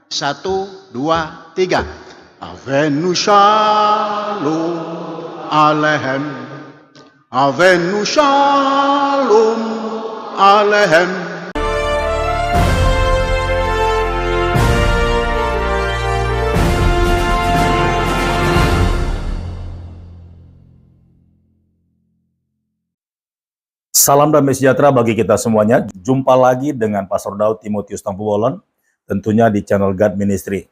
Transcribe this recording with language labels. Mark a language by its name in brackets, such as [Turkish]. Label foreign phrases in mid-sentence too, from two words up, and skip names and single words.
[Indonesian] Satu, dua, tiga. [Hebrew] הבאנו שלום עליכם. הבאנו שלום עליכם. [Indonesian] Salam damai sejahtera bagi kita semuanya. Jumpa lagi dengan Pastor Daud Timotius Tampubolon, tentunya di channel God Ministry.